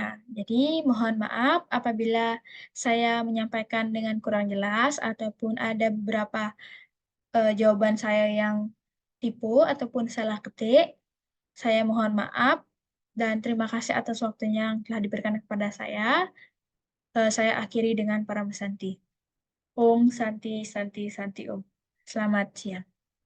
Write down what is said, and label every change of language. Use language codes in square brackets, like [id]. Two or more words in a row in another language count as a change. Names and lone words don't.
[id] Jadi, mohon maaf apabila saya menyampaikan dengan kurang jelas ataupun ada beberapa jawaban saya yang tipu ataupun salah ketik. Saya mohon maaf dan terima kasih atas waktunya yang telah diberikan kepada saya. Saya akhiri dengan para Santi. [sa] ॐ शान्तिः शान्तिः शान्तिः ॐ. [id] Selamat siang.